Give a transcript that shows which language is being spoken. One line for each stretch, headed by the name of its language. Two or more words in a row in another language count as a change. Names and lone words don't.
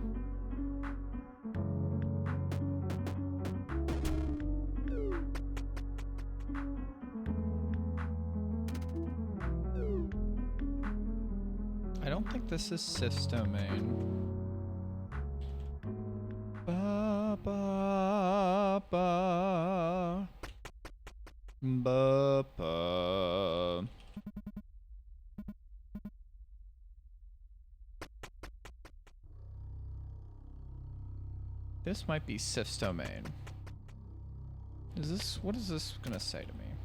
English: I don't think this is systemain. Ba ba ba ba ba. This might be systemain. What is this gonna say to me?